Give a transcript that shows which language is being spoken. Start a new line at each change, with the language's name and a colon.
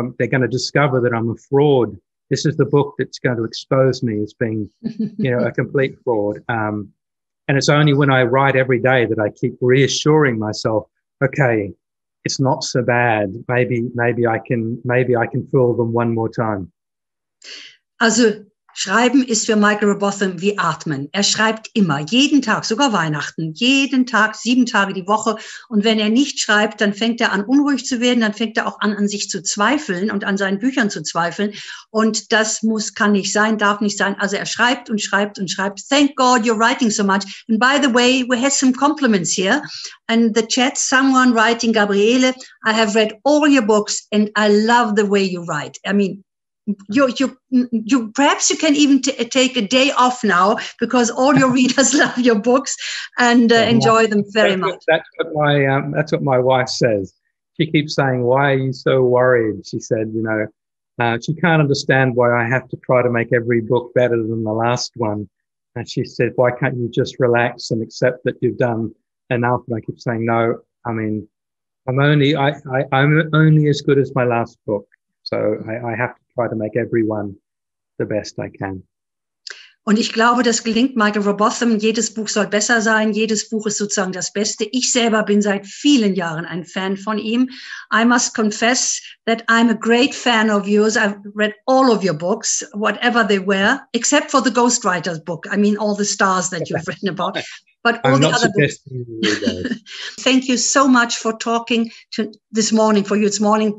English: They're going to discover that I'm a fraud. This is the book that's going to expose me as being, a complete fraud. And it's only when I write every day that I keep reassuring myself, okay, it's not so bad. Maybe I can fool them one more time.
German: Also Schreiben ist für Michael Robotham wie Atmen. Er schreibt immer, jeden Tag, sogar Weihnachten, jeden Tag, 7 Tage die Woche. Und wenn er nicht schreibt, dann fängt er an, unruhig zu werden. Dann fängt er auch an sich zu zweifeln und an seinen Büchern zu zweifeln. Und das kann nicht sein, darf nicht sein. Also er schreibt und schreibt und schreibt.
English: Thank God you're writing so much. And by the way, we had some compliments here. And the chat, someone writing, Gabriele, I have read all your books and I love the way you write. I mean, you perhaps you can even take a day off now because all your readers love your books and enjoy them very much. That's what my wife says. She keeps saying, "Why are you so worried?" She said, she can't understand why I have to try to make every book better than the last one. And she said, "Why can't you just relax and accept that you've done enough?" And I keep saying, "No, I mean, I'm only as good as my last book. So I have to try to make every one the best I can."
German: Und ich glaube, das gelingt Michael Robotham. Jedes Buch soll besser sein. Jedes Buch ist sozusagen das Beste. Ich selber bin seit vielen Jahren ein Fan von ihm.
English: I must confess that I'm a great fan of yours. I've read all of your books, whatever they were, except for the Ghostwriters book. I mean, all the stars that you've written about. But all the other books. Thank you so much for talking this morning. For you, it's morning.